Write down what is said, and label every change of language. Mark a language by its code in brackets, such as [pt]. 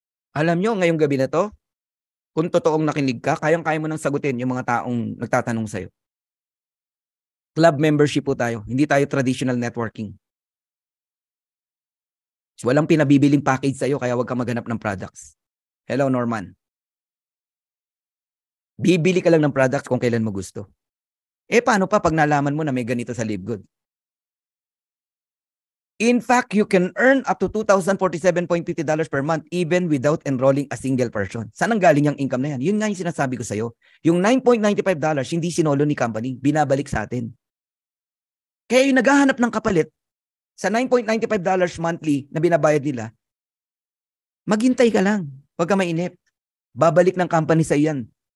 [tl] Alam nyo, ngayong gabi na to, kung totoong nakinig ka, kayang-kaya mo nang sagutin yung mga taong nagtatanong sa'yo. Club membership po tayo. Hindi tayo traditional networking. So, walang pinabibiling package sa'yo, kaya wag ka maghanap ng products. Hello, Norman. Bibili ka lang ng products kung kailan mo gusto. Paano pa pag nalaman mo na may ganito sa Live Good? [en] In fact, you can earn up to $2,047.50 per month even without enrolling a single person. [tl] Saan ang galing yung income na yan? Yun nga yung sinasabi ko sa'yo. Yung $9.95, hindi sinolo ni company, binabalik sa atin. Kaya yung naghahanap ng kapalit sa $9.95 monthly na binabayad nila, maghintay ka lang. Huwag ka mainip. Babalik ng company sa iyan.